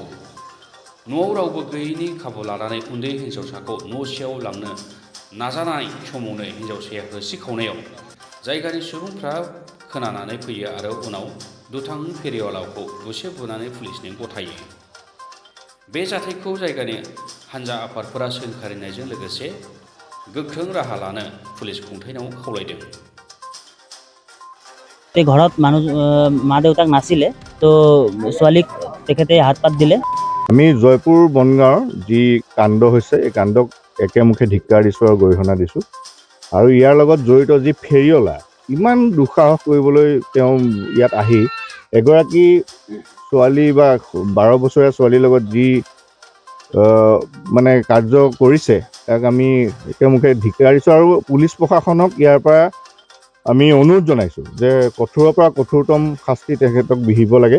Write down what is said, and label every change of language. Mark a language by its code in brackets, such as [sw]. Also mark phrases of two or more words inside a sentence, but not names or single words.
[brx] न'आव रावबो गैयैनि खाबु लानानै उन्दै हिन्जावसाखौ न' सिङाव लांनो नाजानाय समावनो हिन्जावसाया होसिखावनायाव जायगानि सुबुंफ्रा खोनानानै फैयो आरो उनाव दुथां फेरियावलाखौ बुसे बुनानै पुलिसनो गथायो। बे जाथायखौ जायगानि हान्जा आफादफोरा सोंखारिनायजों लोगोसे गोख्रों राहा लानो पुलिस खुंथायनाव खावलायदों। [as] ঘৰত মানুহ মা দেউতাক নাছিলে, তো ছোৱালীক তেখেতে হাত পাত দিলে। আমি জয়পুৰ বনগাঁৱৰ যি কাণ্ড হৈছে এই কাণ্ডক একেমুখে ধিক্কাৰ দিছোঁ আৰু গৰিহণা দিছোঁ। আৰু ইয়াৰ লগত জড়িত যি ফেৰিয়লা, ইমান দুঃসাহস কৰিবলৈ তেওঁ ইয়াত আহি এগৰাকী ছোৱালী বা 12 বছৰীয়া ছোৱালীৰ লগত যি মানে কাৰ্য কৰিছে তাক আমি একেমুখে ধিক্কাৰ দিছোঁ আৰু পুলিচ প্ৰশাসনক ইয়াৰ পৰা আমি অনুৰোধ জনাইছোঁ যে কঠোৰৰ পৰা কঠোৰতম শাস্তি তেখেতক বিহিব লাগে।